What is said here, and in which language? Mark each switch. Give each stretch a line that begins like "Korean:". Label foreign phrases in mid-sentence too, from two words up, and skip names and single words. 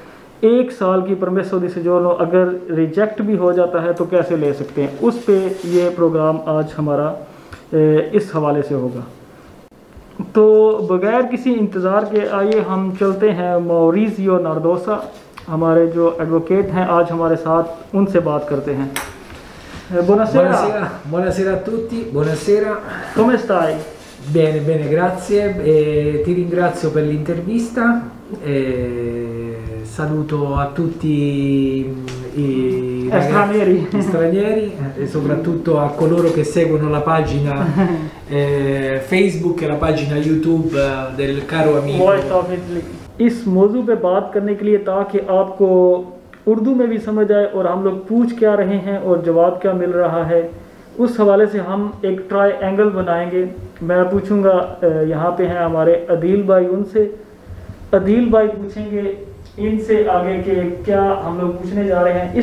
Urdu: 1 سال کی
Italian: permesso di soggiorno
Urdu: اگر ریجیکٹ بھی ہو جاتا ہے تو کیسے لے سکتے ہیں، اس پہ یہ پروگرام آج ہمارا اس حوالے سے ہوگا. تو بغیر کسی انتظار کے آئیے ہم چلتے ہیں موریسیو ناردوسا، ہمارے جو ایڈووکیٹ ہیں آج ہمارے ساتھ، ان سے بات کرتے ہیں.
Italian: Buonasera. Buonasera a tutti, buonasera. Come stai? Bene, bene, grazie. Ti ringrazio per l'intervista. Saluto a tutti i stranieri e soprattutto a coloro che seguono la pagina Facebook e la pagina YouTube del caro amico.
Urdu: اس موضوع پہ بات کرنے کے لیے، تاکہ آپ کو اردو میں بھی سمجھ آئے اور ہم لوگ پوچھ کیا رہے ہیں اور جواب کیا مل رہا ہے، اس حوالے سے ہم ایک ٹرائینگل بنائیں گے. میں پوچھوں گا، یہاں پہ ہیں ہمارے عدیل بھائی، ان سے عدیل بھائی پوچھیں گے ان سے آگے کے کیا ہم لوگ پوچھنے جا رہے ہیں.